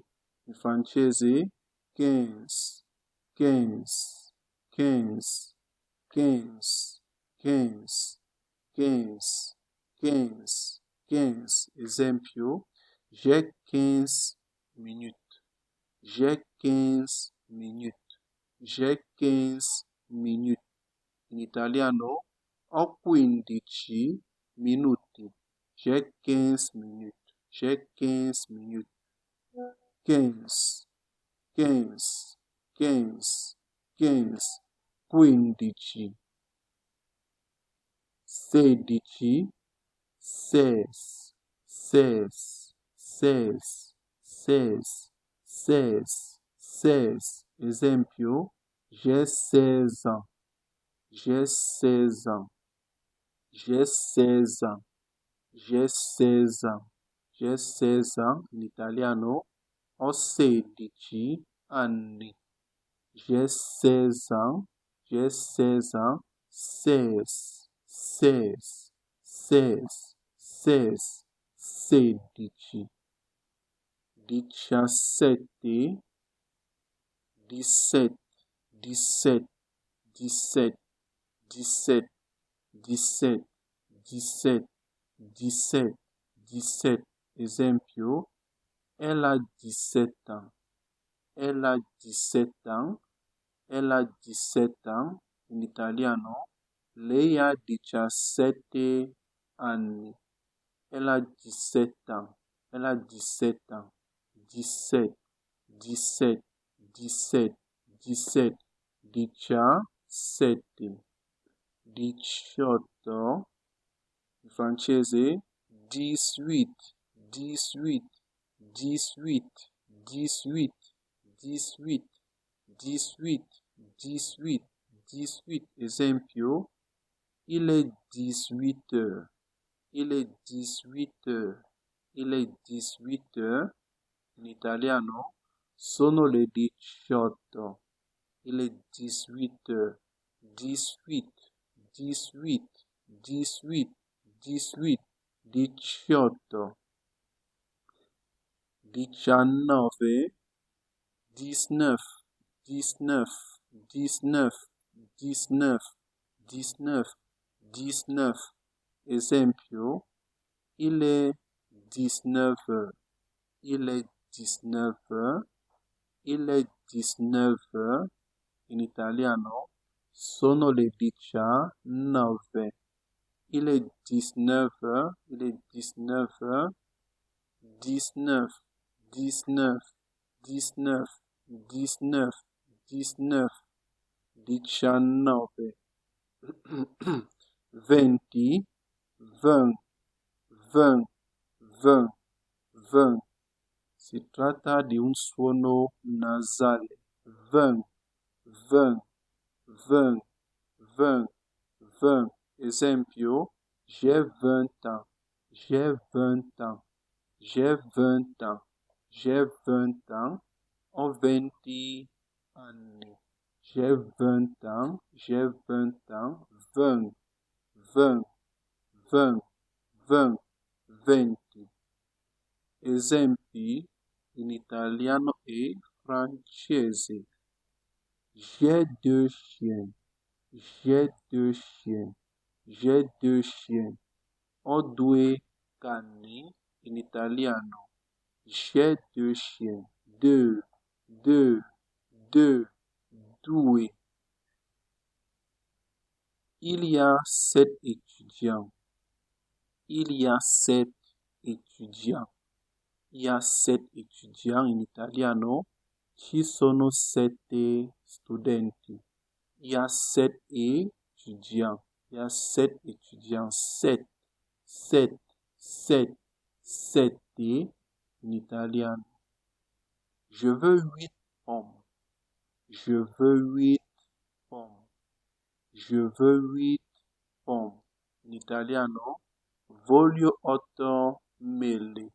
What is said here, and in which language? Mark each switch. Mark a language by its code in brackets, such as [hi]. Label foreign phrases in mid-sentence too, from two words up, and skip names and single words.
[it] In francese [fr] 15, 15, 15, 15, 15, 15, 15, 15. [it] Esempio, [fr] j'ai 15 minutes. J'ai 15 minutes. J'ai 15 minutes. [it] In italiano, ho 15 minuti. [fr] J'ai 15 minutes. J'ai 15 minutes. 15, 15, 15, 15. 15. 16, 16, 16, 16, 16, 16, 16. Esempio, j'ai 16 ans. J'ai 16 ans. J'ai 16 ans. J'ai 16 ans. J'ai 16 ans. [it] In italiano, ho 16 anni. [fr] J'ai 16 ans. J'ai 16 ans. 16, 16, 16, 16, 16. 17, 17, 17, 17, 17, 17, 17, 17, 17. Esempio, elle a 17 ans. Elle a 17 ans. Elle a 17 ans. [it] In italiano, lei ha 17 anni. [fr] Elle a 17 ans. Elle a 17 ans. 17, 17, 17, 17. 17. 18. [it] In francese [fr] 18, 18, 18, 18, 18, 18, 18, 18. Esempio, il est 18 heures. Il est 18 heures. Il est 18 heures. [it] In italiano, sono le 18. [fr] Il est 18 heures. 18, 18, 18, 18, 18. 19, 19, 19, 19, 19, 19, 19. Esempio, il est 19 heures. Il est 19 heures. Il est 19 heures. [it] In italiano, sono le 19. [fr] Il est 19 heures. Il est 19 heures. 19, 19, 19, 19, 19, 19. 20, 20, 20, 20, 20. [it] Si tratta di un suono nasale. [fr] 20, 20, 20, 20, 20. [it] Esempio, [fr] j'ai 20 ans. J'ai 20 ans. J'ai 20 ans. J'ai 20 ans. [it] Ho 20 anni. [fr] J'ai 20 ans. J'ai 20 ans. 20, 20, 20, 20, 20. [it] Esempi in italiano e francese. [fr] J'ai 2 chiens. J'ai 2 chiens. J'ai 2 chiens. [it] Ho 2 cani in italiano. [fr] J'ai 2 chiens. 2, 2, 2, 2. Il y a 7 étudiants. Il y a 7 étudiants. Il y a 7 étudiants [it] in italiano. Ci sono 7 studenti. [fr] Il y a 7 étudiants. Il y a 7 étudiants. 7, 7, 7, 7 [it] in italiano. [fr] Je veux 8 pommes. Je veux 8 pommes. Je veux 8 pommes. [it] In italiano, voglio 8 mele.